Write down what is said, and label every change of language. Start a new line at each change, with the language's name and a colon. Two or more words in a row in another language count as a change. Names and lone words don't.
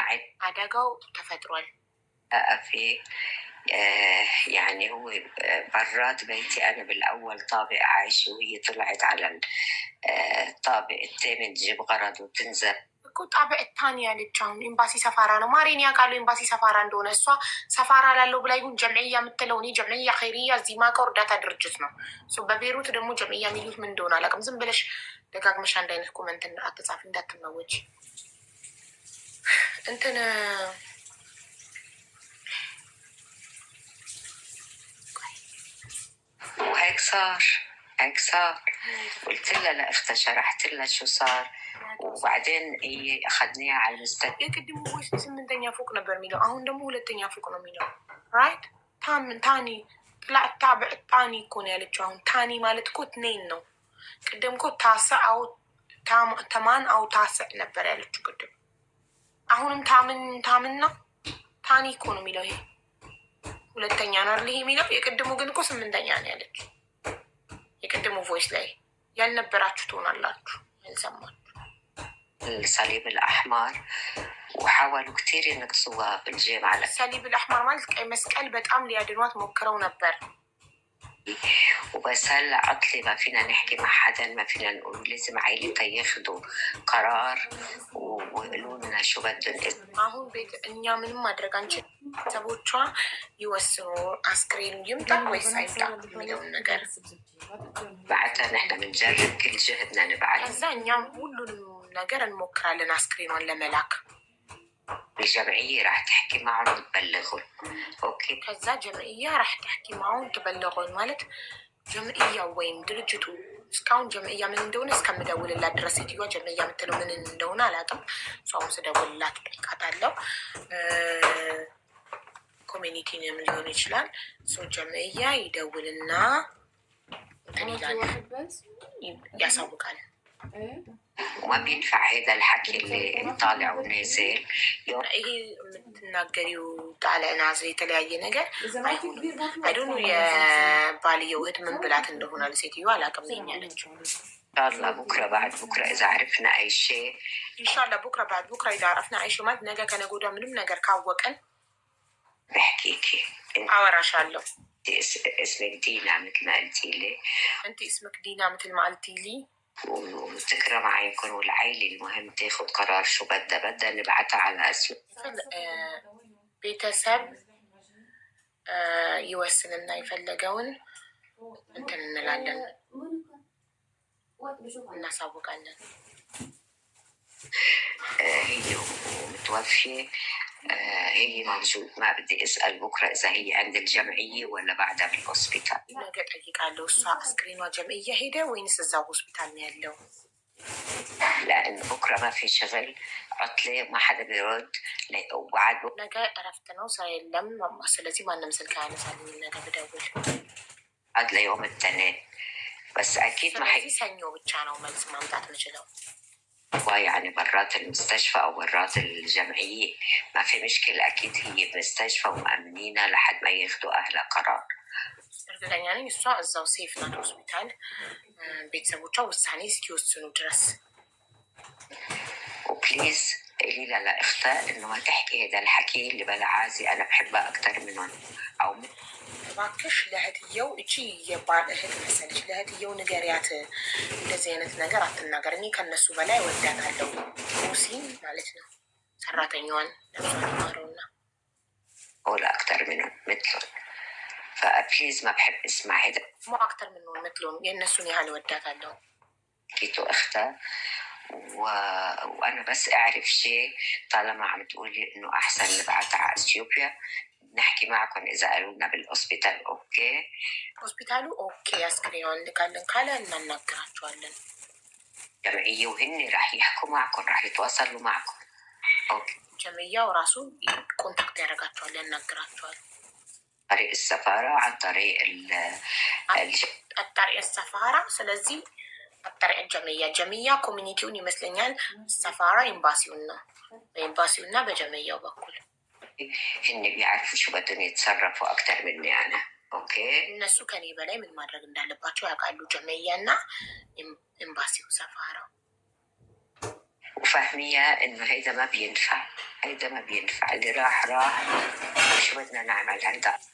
Amharic: አደጋው ተፈጥሯል።
Arabic: في يعني هو برات بيتي أنا بالأول طابق عايشة، وهي طلعت على الطابق الثاني تجيب غرض وتنزل.
Amharic: እኮ
Arabic: طابق تاني
Amharic: ያለች አሁን ኤምባሲ ሰፋራ ነው ማሬን ያውቃሉ። ኤምባሲ ሰፋራ እንደሆነ እሷ ሰፋራ ላለው ብላ ይሁን ጀምዕያ የምትለው እኔ
Arabic: جمعية خيرية
Amharic: እዚህ ማውቀው እርዳታ ድርጅት ነው። በቤሩት ደግሞ ጀምዕያ የሚሉት ምን እንደሆነ አላውቅም። ዝም ብለሽ ደጋግመሽ አንድ አይነት ኮመንት አትጻፊ እንዳትመወች። እንትን
Arabic: وهيك صار قلت لها لاختها شرحت لها شو صار وبعدين هي اخذناها على المستشفى.
Amharic: የቅድሙ ቮይስ ስምንተኛ ፎቅ ነበር የሚለው አሁን ደግሞ ሁለተኛ ፎቅ ነው የሚለው። ራይት ታኒ
Arabic: طلع طابق تاني
Amharic: እኮ ነው ያለችው። አሁን ታኒ ማለት እኮ ትኔን ነው። ቅድም እኮ
Arabic: تاسع أو ثامن أو تاسع
Amharic: ነበር ያለችው ቅድም። አሁንም ታምን ነው ታኒ እኮ ነው የሚለው። ይሄ ሁለተኛ ነው አይደል ይሄ የሚለው። የቅድሙ ግን እኮ ስምንተኛ ነው ያለችው። የቅድሙ ቮይስ ላይ ያልነበራችሁ ትሆናላችሁ ያልሰማችሁ።
Arabic: الصليب الأحمر وحاولوا كتير ينقصوها بالجامعة. الصليب الأحمر
Amharic: ማለት ቀይ መስቀል በጣም ሊያድኗት ሞክረው ነበር።
Arabic: وبس هلا عطلي ما فينا نحكي مع حدا، ما فينا نقول لازم عائلتها ياخذوا قرار ويقولوا لنا شو بدهم.
Amharic: አሁን ቤት እኛ ምንም ማድረግ አንችልም። ሰዎቿ ይወስኑ አስክሬኑ ይምጣ ወይስ አይምጣ የሚለውን ነገር
Arabic: بعدها نحن بنجرب كل جهدنا نبعث.
Amharic: ከዛ እኛም ሁሉንም ነገር እንሞክራለን አስክሬኗን ለመላክ።
Arabic: الجمعية راح تحكي معهم وتبلغهم. اوكي
Amharic: ከዛ ጀምዕያ
Arabic: راح تحكي معهم تبلغون
Amharic: ማለት ጀምዕያ ወይም ድርጅቱ እስካሁን ጀምዕያ ምን እንደሆነ እስከምደውልላት ድረስ ሴትዮዋ ጀምዕያ የምትለው ምን እንደሆነ አላውቅም። ሰውን ስደውልላት ጠይቃታለሁ። ኮሚኒቲንም ሊሆን ይችላል። ሰው ጀምዕያ ይደውልና እንትን ይላል ያሳውቃል።
Arabic: وما بينفع هذا الحكي اللي طالع ونازل.
Amharic: ይሄ የምትናገሪው
Arabic: طالع نازل
Amharic: የተለያየ ነገር አይዶኑ የባልየው እህት ምን ብላት እንደሆነ ለሴትዮዋ አላውቅም። ነኝ ያለችው
Arabic: إن شاء الله بكرة بعد بكرة إذا عرفنا أي شي إن شاء الله بكرة بعد بكرة إذا عرفنا أي شي
Amharic: ማለት ነገ ከነገ ወዲያ ምንም ነገር ካወቀን
Arabic: بحكيكي
Amharic: አወራሻለሁ።
Arabic: اسمك دينا مثل ما قلتي لي. انت اسمك دينا مثل ما قلتي لي. وتكرم عينكم والعيلة المهم تاخد قرار شو بدها نبعتها على اسم
Amharic: ቤተሰብ ይወስንና የፈለገውን እንትን እንላለን እናሳውቃለን።
Arabic: هي متوفية هي موجود. ما بدي اسأل بكرة اذا هي عند الجمعية ولا بعدها بالهوسبيتال.
Amharic: ነገ ጠይቃለሁ። እሷ አስክሬኗ ጀምዕያ ሄደ ወይንስ እዛው ሆስፒታል ነው ያለው?
Arabic: لأن بكرة ما في شغل عطلة ما حدا بيرد وبعد
Amharic: ነገ እረፍት ነው ስራ የለም። ስለዚህ ማንም ስልክ አያነሳልኝ። ነገ ብደውል
Arabic: عاد ليوم التنين بس أكيد ما
Amharic: ስለዚህ ሰኞ ብቻ ነው መልስ ማምጣት የምችለው።
Arabic: يعني برات المستشفى أو برات الجمعية ما في مشكلة. أكيد هي بمستشفى ومأمنينها لحد ما ياخدوا أهلها قرار.
Amharic: እርግጠኛ ነኝ እሷ እዛው ሴፍ ናት ሆስፒታል ቤተሰቦቿ ውሳኔ እስኪወስኑ ድረስ።
Arabic: وبليز قولي لها لأختها إنه ما تحكي هذا الحكي اللي بلا عازي أنا بحبها أكتر منهم أو
Amharic: እባክሽ ለእህትየው እቺ የባል እህት መሰለች ለእህትየው ንገሪያት እንደዚህ አይነት ነገር አትናገር። እኔ ከነሱ በላይ ወዳታለሁ። ሙሲን ማለት ነው ሰራተኛዋን ነፍሷን
Arabic: ولا أكتر منهم مثلهم. فبليز ما بحب اسمع هذا مو أكتر منهم مثلهم
Amharic: የእነሱን ያህል ወዳታለሁ።
Arabic: كيتو أختها وأنا بس أعرف شيء طالما عم تقولي إنه أحسن نبعتها على إثيوبيا نحكي معكم إذا قالوا لنا بالهوسبيتال أوكي.
Amharic: ሆስፒታሉ ኦኬ አስክሬኗን ልካለን ካለ እናናገራቸዋለን።
Arabic: جمعية وهن راح يحكوا معكم راح يتواصلوا معكم. أوكي
Amharic: ጀምዕያው ራሱ ኮንታክት ያደርጋቸዋል ያናግራቸዋል።
Arabic: طريق السفارة عن طريق الطريق السفارة
Amharic: ስለዚህ
Arabic: الطريق جمعية
Amharic: ኮሚኒቲውን ይመስለኛል። ሰፋራ ኤምባሲውን ነው በኤምባሲውና በጀምዕያው በኩል
Arabic: هن بيعرفوا شو بدهم يتصرفوا أكتر مني أنا. أوكي
Amharic: እነሱ ከኔ በላይ ምን ማድረግ እንዳለባቸው ያውቃሉ። ጀምዕያና ኤምባሲው ሰፋራው
Arabic: وفاهمية إنه هيدا ما بينفع اللي راح شو بدنا نعمل هلأ